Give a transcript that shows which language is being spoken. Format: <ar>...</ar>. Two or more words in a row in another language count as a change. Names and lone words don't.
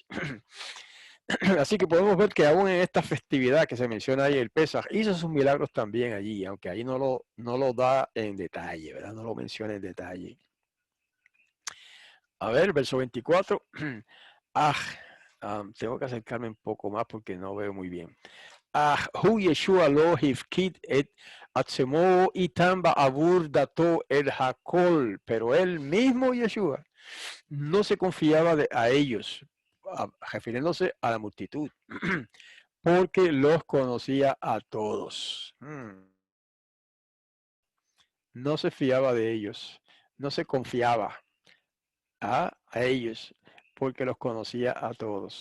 <es>Así que podemos ver que aún en esta festividad que se menciona ahí, el Pesaj, hizo sus milagros también allí, aunque ahí no lo da en detalle, ¿verdad? No lo menciona en detalle. A ver, verso 24. Tengo que acercarme un poco más porque no veo muy bien.</es> <he>הוא ישוע לא הפקיד את עצמו איתם בעבור דעתו אל הכל.</he> <es>Pero él mismo, Yeshua, no se confiaba a ellos, refiriéndose a la multitud, porque los conocía a todos. No se fiaba de ellos, no se confiaba a ellos, porque los conocía a todos.</es>